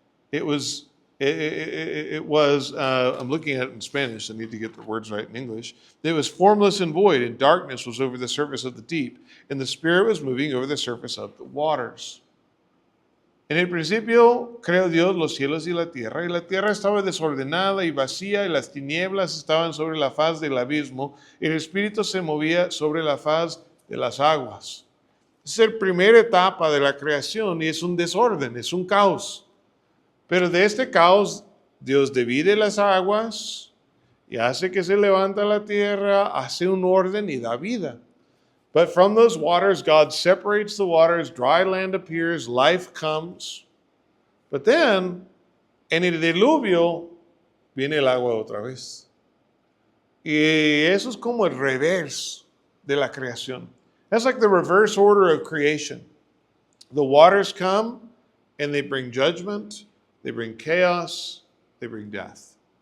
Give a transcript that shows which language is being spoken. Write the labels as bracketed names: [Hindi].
[English] It was, I'm looking at it in Spanish, I need to get the words right in English. It was formless and void, and darkness was over the surface of the deep, and the Spirit was moving over the surface of the waters. [Spanish] En el principio creó Dios los cielos y la tierra estaba desordenada y vacía, y las tinieblas estaban sobre la faz del abismo, y el Espíritu se movía sobre la faz de las aguas. Es la primera etapa de la creación y es un desorden, es un caos. Pero de este caos, Dios divide las aguas y hace que se levanta la tierra, hace un orden y da vida. [English] But from those waters, God separates the waters, dry land appears, life comes. But then, [Spanish] en el diluvio, viene el agua otra vez. Y eso es como el reverse de la creación. [English] That's like the reverse order of creation. The waters come and they bring judgment, they bring chaos, they bring death.